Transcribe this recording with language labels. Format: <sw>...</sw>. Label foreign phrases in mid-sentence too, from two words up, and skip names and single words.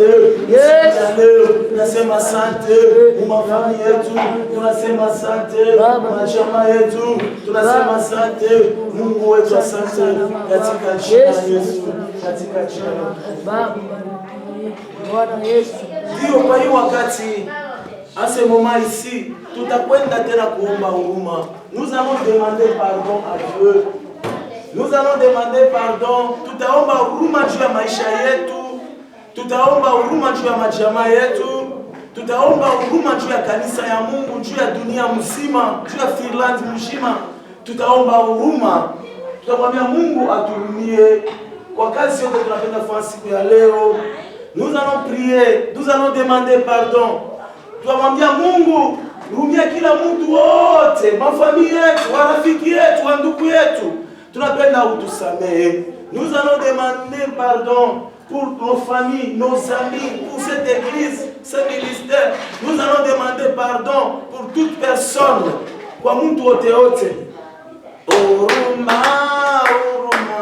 <sw>Leo nasema asante kwa mafamilia yetu. Tunasema asante kwa jamaa yetu. Tunasema asante Mungu wetu, asante katika jina la Yesu. Katika jina la Bwana Yesu. Ndio kwa hiyo wakati</sw> <fr>à ce moment ici,</fr> <sw>tutakwenda tena kuomba huruma.</sw> <fr>Nous allons demander pardon à Dieu. Nous allons demander pardon.</fr> <sw>Tutaomba huruma juu ya maisha yetu. Tutaomba huruma juu ya majamaa yetu. Tutaomba huruma juu ya kanisa ya Mungu, juu ya dunia mzima, juu ya Finland mzima. Tutaomba huruma. Tutamwambia Mungu aturumie kwa kazi yote tunapenda kufanya siku ya leo.</sw> <fr>Nous allons prier, nous allons demander pardon.</fr> <sw>Tutamwambia Mungu, rumia kila mtu wote, mafamilia yetu, warafiki yetu, wandugu yetu. Tunapenda utusamehe.</sw> <fr>Nous allons demander pardon pour nos familles, nos amis, pour cette église, ce ministère. Nous allons demander pardon pour toute personne.</fr> <sw>Kwa mtu wote wote. Huruma, huruma.</sw>